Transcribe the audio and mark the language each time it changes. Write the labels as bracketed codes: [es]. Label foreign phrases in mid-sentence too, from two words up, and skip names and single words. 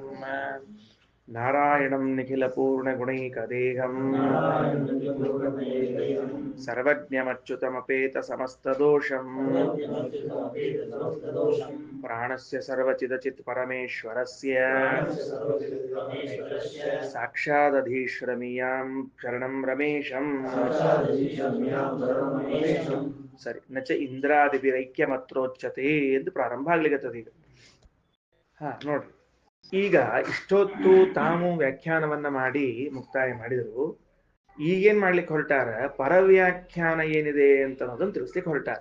[sa] नारायणं निखिलपूर्णगुणैकदेहं सर्वज्ञमच्युतमपेतसमस्तदोषं प्राणस्य सर्वचिदचित् परमेश्वरस्य साक्षादधीश्वरमीयां शरणं रमेशं ಸರಿ ನಚ ಇಂದ್ರಾದಿಭಿರೈಕ್ಯಮತ್ರೋಚ್ಯತೆ [kn] ಎಂದು ಪ್ರಾರಂಭ ಆಗ್ಲಿಕ್ಕತ್ತದ ಈಗ. ನೋಡ್ರಿ, ಈಗ ಇಷ್ಟೊತ್ತು ತಾವು ವ್ಯಾಖ್ಯಾನವನ್ನ ಮಾಡಿ ಮುಕ್ತಾಯ ಮಾಡಿದರು. ಈಗೇನ್ ಮಾಡ್ಲಿಕ್ಕೆ ಹೊರಟಾರ, ಪರವ್ಯಾಖ್ಯಾನ ಏನಿದೆ ಅಂತ ಅನ್ನೋದನ್ನು ತಿಳಿಸ್ಲಿಕ್ಕೆ ಹೊರಟಾರ.